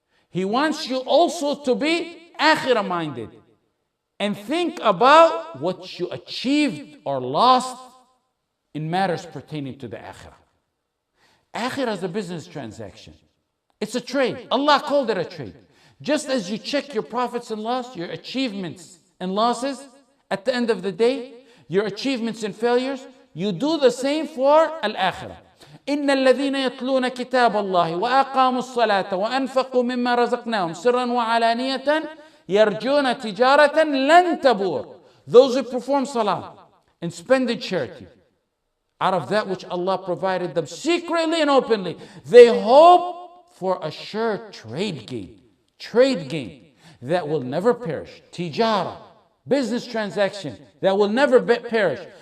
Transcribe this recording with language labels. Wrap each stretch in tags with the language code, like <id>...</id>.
<en>He wants you also to be akhirah minded and think about what you achieved or lost in matters pertaining to the akhirah. Akhirah is a business transaction. It's a trade. Allah called it a trade. Just as you check your profits and loss, your achievements and losses at the end of the day, your achievements and failures, you do the same for al-akhirah.</en> <ar>إن الذين يتلون كتاب الله وأقاموا الصلاة وأنفقوا مما رزقناهم سرا وعلانية يرجون تجارة لن تبور.</ar> <en>Those who perform salah and spend in charity out of that which Allah provided them secretly and openly, they hope for a sure trade gain that will never perish. Tijara, business transaction that will never perish.</en>